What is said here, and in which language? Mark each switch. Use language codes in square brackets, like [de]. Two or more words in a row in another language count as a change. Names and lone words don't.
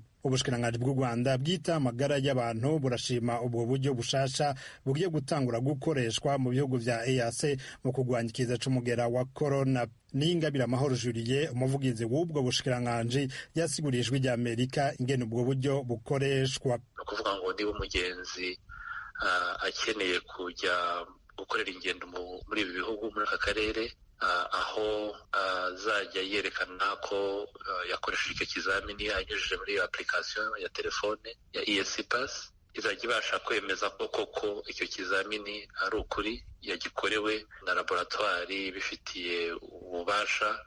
[rn] Ubushikiranganji bw'u Rwanda bwita amagara y'abantu burashima ubwo buryo bushasha bugiye gutangura gukoreshwa mu bihugu vya EAC mu kurwanya ikiza c'umugera wa corona. Ningabira Amahoro Julie, umuvugizi w'ubwo bushikiranganji, yasiguriye ijwi ry'Amerika ingene ubwo buryo bukoreshwa. [rw] Kuvuga ngo niba umugenzi akeneye kujya gukorera ingendo muri ibi bihugu, muri aka karere, aho azajya yerekana ko yakoresheje icyo kizamini anyujije muri iyo application ya telefone ya EAC Pass, izajya ibasha kwemeza ko koko icyo kizamini ari ukuri, yagikorewe na laboratoire bifitiye ububasha